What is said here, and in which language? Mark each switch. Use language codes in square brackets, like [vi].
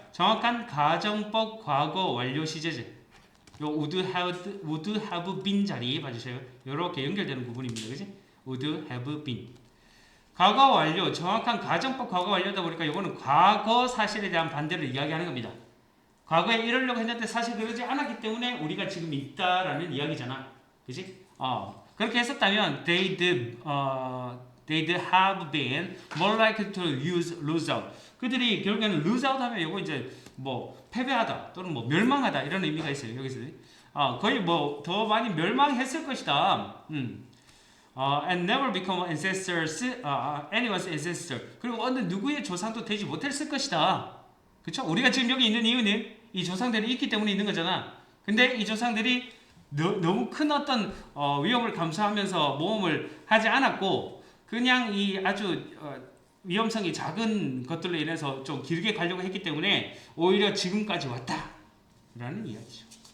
[ko] 정확한 가정법 과거 완료 시제제. 요 [en] would have been [ko] 자리 봐주세요. 요렇게 연결되는 부분입니다. 그지? [en] would have been. [ko] 과거 완료, 정확한 가정법 과거 완료다 보니까 이거는 과거 사실에 대한 반대를 이야기하는 겁니다. 과거에 이러려고 했는데 사실 그러지 않았기 때문에 우리가 지금 있다라는 이야기잖아. 그지? 그렇게 했었다면 [en] they'd have been more likely to lose out. [ko] 그들이 결국에는 [en] lose out [ko] 하면 이거 이제 패배하다 또는 멸망하다 이런 의미가 있어요. 여기서 거의 더 많이 멸망했을 것이다. [en] and never become anyone's ancestor. [ko] 그리고 어느 누구의 조상도 되지 못했을 것이다. 그렇죠? 우리가 지금 여기 있는 이유는 이 조상들이 있기 때문에 있는 거잖아. 근데 이 조상들이 너무 큰 어떤 위험을 감수하면서 모험을 하지 않았고 그냥 이 아주 위험성이 작은 것들로 인해서 좀 길게 가려고 했기 때문에 오히려 지금까지 왔다라는 이야기죠.